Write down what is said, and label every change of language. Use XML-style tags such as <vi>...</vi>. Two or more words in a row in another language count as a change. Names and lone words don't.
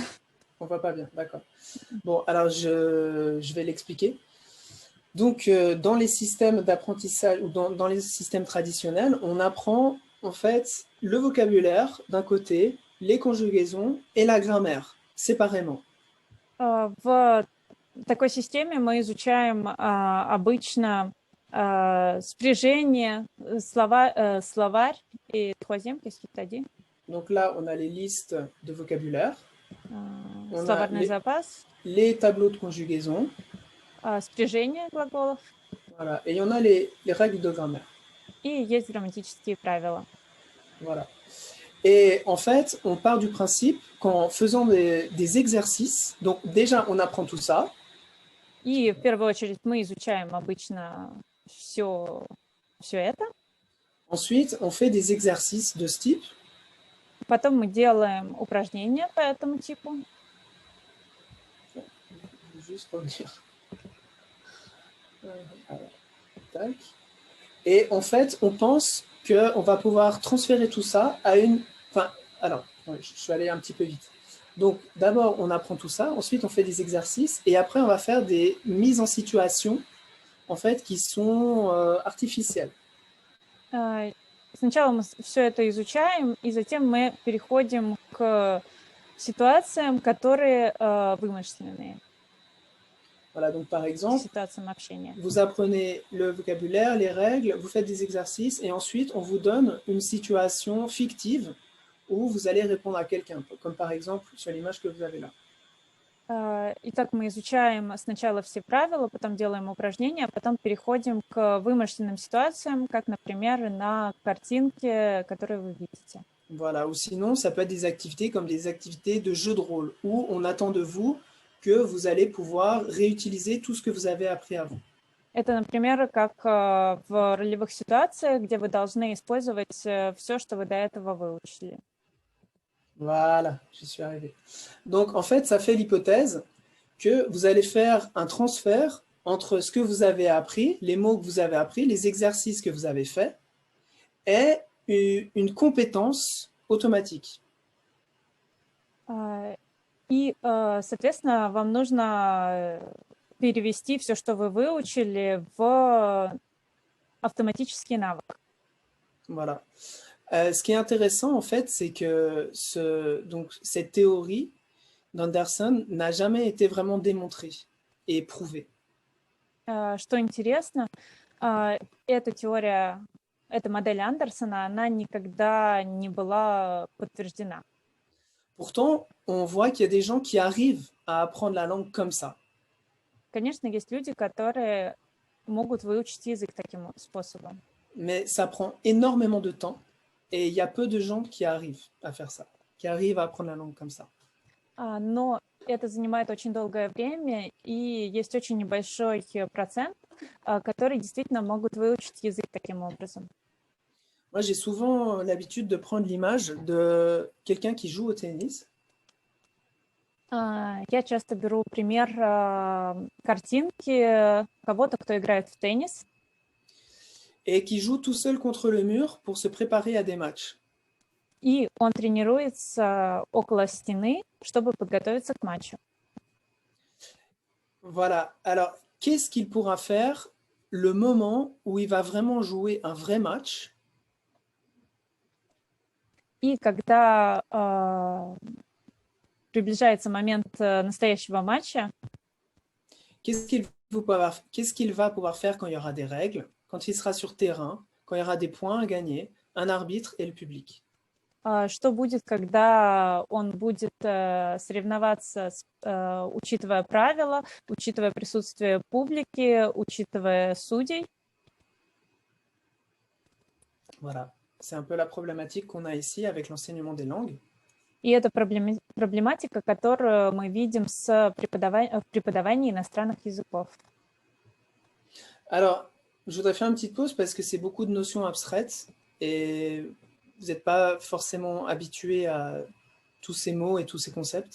<fr>On voit pas bien, d'accord. Bon, alors je vais l'expliquer. Donc, dans les systèmes d'apprentissage ou dans les systèmes traditionnels, on apprend en fait le vocabulaire d'un côté, les conjugaisons et la grammaire séparément.</fr> <ru>В такой системе мы изучаем обычно спряжение, словарь</ru> <fr>et troisième, qu'est-ce que tu as dit? Donc là, on a les listes de vocabulaire. On</fr> <ru>Словарный</ru> <fr>a</fr> <ru>запас.</ru> <fr>les tableaux de conjugaison.</fr> <ru>Спряжение глаголов.</ru> <fr>Voilà. Et il y en a les règles de grammaire.</fr> <ru>И есть грамматические правила.</ru> <fr>Voilà. Et en fait, on part du principe qu'en faisant des exercices, donc déjà on apprend tout ça.</fr> <ru>И в первую очередь мы изучаем обычно все это.</ru> <fr>Ensuite, on fait des exercices de ce type.</fr> <ru>Потом мы делаем упражнения по этому типу.</ru> <fr>Juste revenir. Alors, tac. Et en fait, on pense qu'on va pouvoir transférer tout ça à une... Enfin, alors, ouais, je suis allé un petit peu vite. Donc, d'abord, on apprend tout ça. Ensuite, on fait des exercices. Et après, on va faire des mises en situation, en fait, qui sont artificielles.</fr> <ru>Сначала мы все это изучаем, и затем мы переходим к ситуациям, которые вымышленные,</ru> <fr>Voilà, donc par exemple,</fr> <ru>ситуациям общения.</ru> <fr>vous apprenez le vocabulaire, les règles, vous faites des exercices, et ensuite, on vous donne une situation fictive où vous allez répondre à quelqu'un, comme par exemple sur l'image que vous avez là.</fr> <ru>Итак, мы изучаем сначала все правила, потом делаем упражнения, а потом переходим к вымышленным ситуациям, как, например, на картинке, которую вы видите.</ru> <fr>Voilà, ou sinon, ça peut être des activités comme des activités de jeu de rôle, où on attend de vous que vous allez pouvoir réutiliser tout ce que vous avez appris avant.</fr> <ru>Это, например, как в ролевых ситуациях, где вы должны использовать все, что вы до этого выучили.</ru> <fr>Voilà, j'y suis arrivé. Donc, en fait, ça fait l'hypothèse que vous allez faire un transfert entre ce que vous avez appris, les mots que vous avez appris, les exercices que vous avez faits, et une compétence automatique.</fr> <ru>И, соответственно, вам нужно перевести все, что вы выучили, в автоматический навык.</ru> <fr>Voilà. Ce qui est intéressant, en fait, c'est que donc, cette théorie d'Anderson n'a jamais été vraiment démontrée et prouvée.</fr> <ru>Что интересно, эта теория, эта модель Андерсона, она никогда не была подтверждена.</ru> <fr>Pourtant, on voit qu'il y a des gens qui arrivent à apprendre la langue comme ça.</fr> <ru>Конечно, есть люди, которые могут выучить язык таким способом.</ru> <fr>Mais ça prend énormément de temps et il y a peu de gens qui arrivent à faire ça, qui arrivent à apprendre la langue comme ça.</fr> <ru>Но это занимает очень долгое время, и есть очень небольшой процент, которые действительно могут выучить язык таким образом.</ru> <fr>Moi, j'ai souvent l'habitude de prendre l'image de quelqu'un qui joue au tennis.</fr> <ru>Я часто беру пример картинки кого-то, кто играет в теннис.</ru> <fr>Et qui joue tout seul contre le mur pour se préparer à des matchs.</fr> <ru>И он тренируется около стены, чтобы подготовиться к матчу.</ru> <fr>Voilà. Alors, qu'est-ce qu'il pourra faire le moment où il va vraiment jouer un vrai match?</fr> <ru>И когда приближается момент настоящего матча,</ru> <fr>qu'est-ce qu'il va pouvoir faire quand il y aura des règles, quand il sera sur terrain, quand il y aura des points à gagner, un arbitre et le public?</fr> <ru>Что будет, когда он будет соревноваться, учитывая правила, учитывая присутствие публики, учитывая судей?</ru> <fr>Voilà, c'est un peu la problématique qu'on a ici avec l'enseignement des langues.</fr> <ru>И это проблематика, которую мы видим в преподавании иностранных языков.</ru> <fr>Alors, je voudrais faire une petite pause parce que c'est beaucoup de notions abstraites et vous n'êtes pas forcément habitué à tous ces mots et tous ces concepts.</fr>